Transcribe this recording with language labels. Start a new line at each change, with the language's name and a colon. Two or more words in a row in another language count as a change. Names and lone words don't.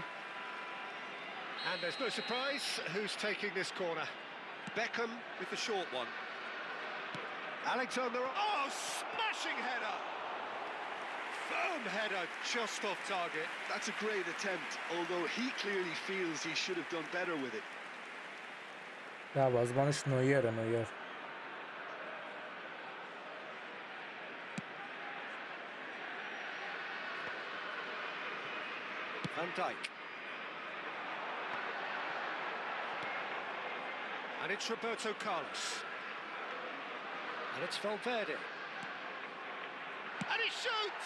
English: And there's no surprise who's taking this corner. Beckham with the short one. Alexander, oh, smashing header! Firm header, just off target. That's a great attempt, although he clearly feels he should have done better with it.
Persian: دروازه‌بانش نویر.
English: Van Dijk. And it's Roberto Carlos. And it's Valverde. And he shoots!